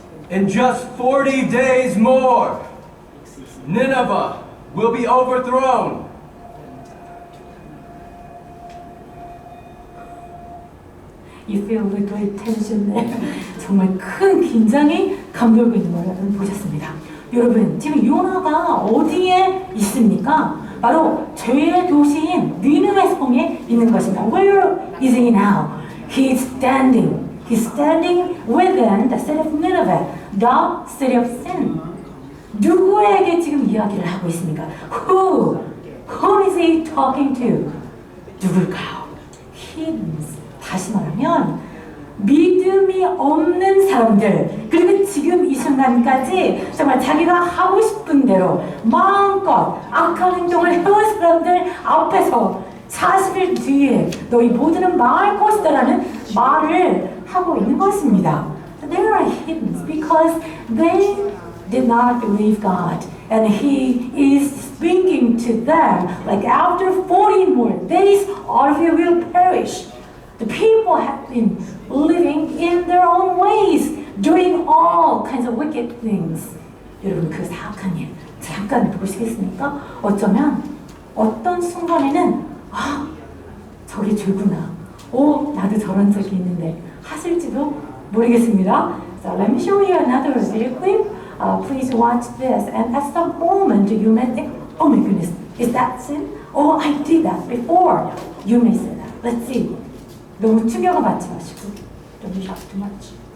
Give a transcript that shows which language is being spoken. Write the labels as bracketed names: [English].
[English] In just 40 days more, Nineveh will be overthrown. You feel the great tension there. [Korean] 정말 큰 긴장이 감돌고 있는 걸 여러분 보셨습니다. 여러분, 지금 요나가 어디에 있습니까? 바로 죄의 도시인 니느웨 성에 있는 것입니다. [English] Where is he now? He's standing within the city of Nineveh, the city of sin. [Korean] 누구에게 지금 이야기를 하고 있습니까? [English] Who is he talking to? [Korean] 누굴까요? [English] Heathens. [Korean] 다시 말하면 믿음이 없는 사람들, 그리고 지금 이 순간까지 정말 자기가 하고 싶은 대로 마음껏 악한 행동을 해온 사람들 앞에서 40일 뒤에 너희 모두는 망할 것이다라는 말을 하고 있는 것입니다. [English] They are heathens because they did not believe God, and He is speaking to them like after 40 more days all of you will perish. The people have been living in their own ways, doing all kinds of wicked things. [Korean] 여러분 그 사악한 일 잠깐 보시겠습니까? 어쩌면 어떤 순간에는 저게 죄구나. 나도 저런 적이 있는데 하실지도 모르겠습니다. [English] So let me show you another video clip. Please watch this. And at some moment you may think, oh my goodness, is that sin? Oh, I did that before. You may say that. Let's see. [Korean] 너무 충격을 받지 마시고 [English] Don't shock too much.